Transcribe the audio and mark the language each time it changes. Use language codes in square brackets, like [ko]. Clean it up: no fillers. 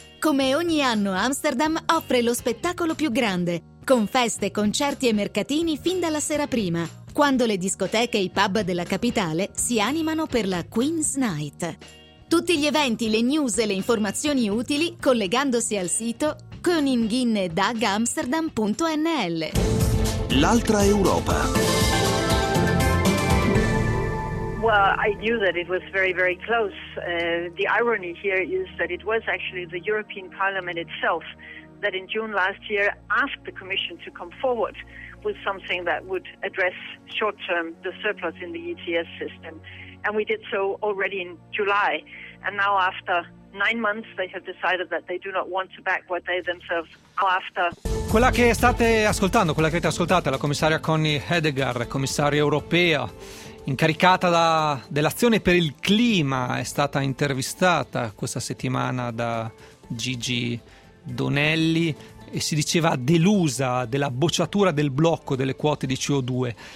[it] Come ogni anno, Amsterdam offre lo spettacolo più grande, con feste, concerti e mercatini fin dalla sera prima, quando le discoteche e i pub della capitale si animano per la Queen's Night. Tutti gli eventi, le news e le informazioni utili collegandosi al sito koninginnedagamsterdam.nl. L'altra Europa. [en] Well, I knew that it was very, very close. The irony here is that it was actually the European Parliament itself that in June last year asked the Commission to come forward with something that would address short-term the surplus in the ETS system. And we did so already in July. And now after 9 months they have decided that they do not want to back what they themselves are after. [it] Quella che state ascoltando, quella che avete ascoltato, è la commissaria Connie Hedegaard, commissaria europea, incaricata dell'azione per il clima, è stata intervistata questa settimana da Gigi Donelli e si diceva delusa della bocciatura del blocco delle quote di CO2.